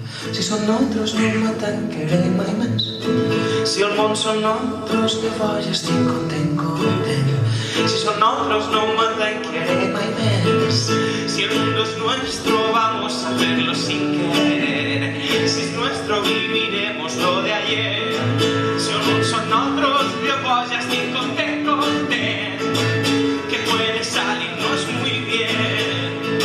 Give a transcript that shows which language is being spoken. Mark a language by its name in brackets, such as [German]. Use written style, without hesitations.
[Catalan] Si són nosaltres no m'atancaré mai més. Si el món són nosaltres, llavors estic content, content. Si són nosaltres no m'atancaré mai més. [Spanish] Si el mundo es nuestro, vamos a hacerlo sin querer. Si es nuestro, viviremos lo de ayer. [Catalan] Si el món són nosaltres, llavors estic content, content. [Spanish] Que puede salirnos muy bien.